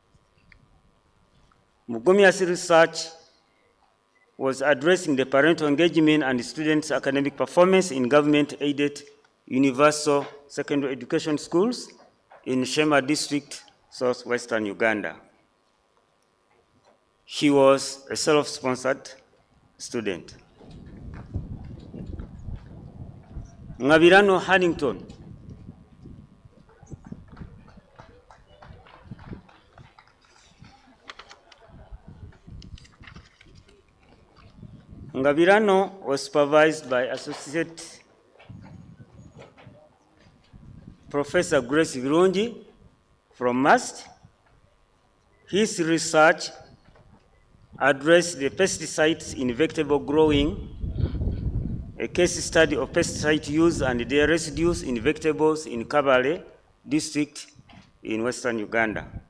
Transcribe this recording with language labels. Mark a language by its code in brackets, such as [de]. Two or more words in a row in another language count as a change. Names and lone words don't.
[en] Mugomya's research was addressing the parental engagement and students' academic performance in government-aided universal secondary education schools in Shema District, southwestern Uganda. He was a self-sponsored student. Ngabirano Hannington. Ngabirano was supervised by Associate Professor Grace Virungi from MAST. His research addressed the pesticides in vegetable growing, a case study of pesticide use and their residues in vegetables in Kabale district in western Uganda.